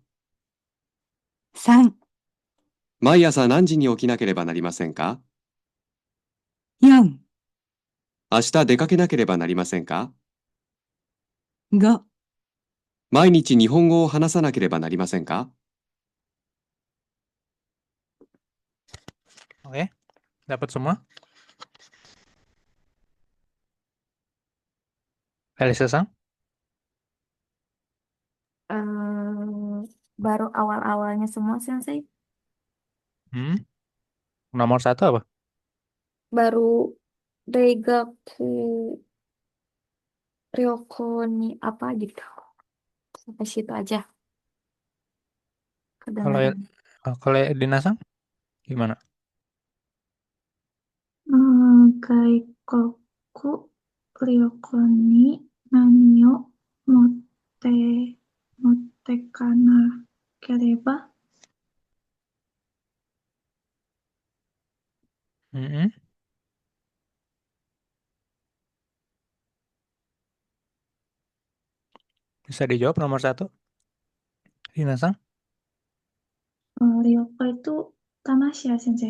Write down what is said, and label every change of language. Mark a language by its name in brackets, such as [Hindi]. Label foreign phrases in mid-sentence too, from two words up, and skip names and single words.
[Japanese] 3、毎朝何時に起きなければなりませんか？ 4、明日出かけなければなりませんか？ 5、毎日日本語を話さなければなりませんか？ [Indonesian] Oke, dapat semua? Elisa-san? Baru awal-awalnya semua, Sensei. Hmm? Nomor 1 apa? Baru [Japanese] れいがく旅行に [Indonesian] apa gitu. Sampai situ aja Kalau kedengaran. kalau Dina-san gimana? [Japanese] 外国に何を持ってかなければ Mm-mm. [Indonesian] Bisa dijawab nomor 1, Dina-san? Ryoko itu Tamasya, Sensei.